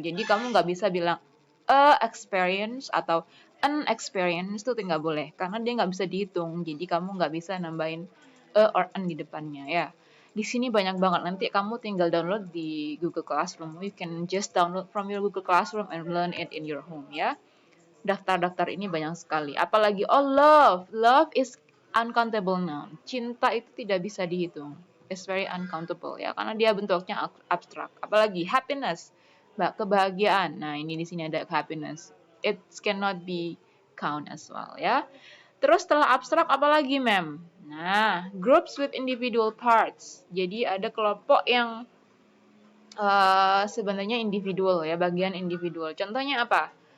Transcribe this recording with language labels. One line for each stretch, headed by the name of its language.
Indonesian: Jadi kamu nggak bisa bilang experience atau an experience itu nggak boleh. Karena dia nggak bisa dihitung. Jadi kamu nggak bisa nambahin or an di depannya ya. Di sini banyak banget. Nanti kamu tinggal download di Google Classroom.
English: You can just download from your Google Classroom and learn it in your home ya.
Indonesian: Daftar-daftar ini banyak sekali. Apalagi love.
English: Love is uncountable noun.
Indonesian: Cinta itu tidak bisa dihitung.
English: It's very uncountable
Indonesian: ya karena dia bentuknya abstrak. Apalagi happiness. Kebahagiaan. Nah, ini di sini ada happiness.
English: It cannot be count as well ya.
Indonesian: Terus setelah abstrak apalagi,
English: mem? Nah, groups with individual parts.
Indonesian: Jadi ada kelompok yang sebenarnya individual ya, bagian individual. Contohnya apa?